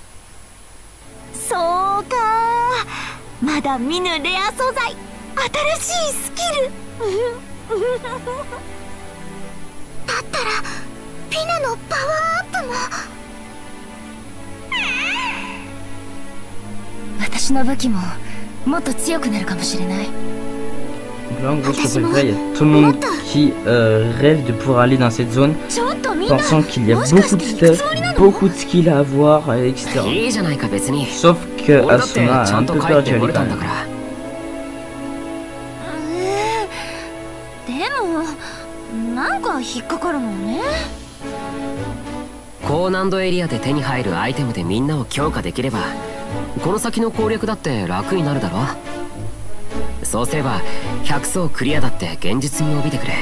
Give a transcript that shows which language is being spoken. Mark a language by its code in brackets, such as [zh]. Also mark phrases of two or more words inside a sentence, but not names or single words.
[ja] そうか、まだ見ぬレア素材、新しいスキルだったらピナのパワーアップも。私の武器ももっと強くなるかもしれない。 [fr] Donc là en gros je peux pas, il y a tout le monde qui rêve de pouvoir aller dans cette zone, pensant qu'il y a beaucoup de stuff, beaucoup de skills à avoir, etc. Sauf que Asuna a un peu peur d'y aller quand même. [ja] でもなんか引っかかるのね。高難度エリアで手に入るアイテムでみんなを強化できればこの先の攻略だって楽になるだろ。そうすれば100層クリアだって現実味を帯びてくれ。